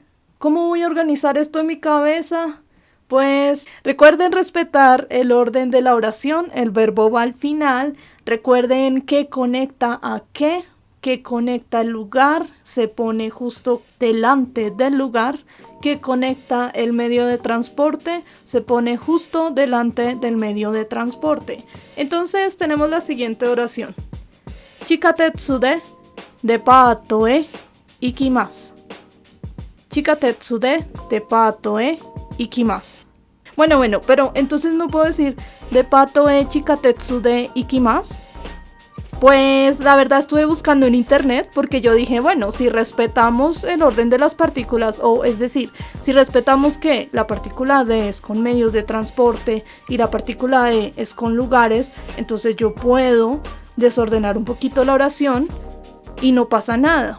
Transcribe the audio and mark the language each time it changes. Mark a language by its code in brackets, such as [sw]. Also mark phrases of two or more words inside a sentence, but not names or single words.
[es] ¿Cómo voy a organizar esto en mi cabeza? Pues recuerden respetar el orden de la oración, el verbo va al final, recuerden qué conecta a qué, que conecta el lugar se pone justo delante del lugar, que conecta el medio de transporte se pone justo delante del medio de transporte. Entonces tenemos la siguiente oración. [ja] 地下鉄でデパートへ行きます. 地下鉄でデパートへ行きます. [es] Bueno, pero entonces no puedo decir [ja] デパートへ地下鉄で行きます. [es] Pues la verdad estuve buscando en internet porque yo dije, bueno, si respetamos el orden de las partículas, o es decir, si respetamos que la partícula D es con medios de transporte y la partícula E es con lugares, entonces yo puedo desordenar un poquito la oración y no pasa nada.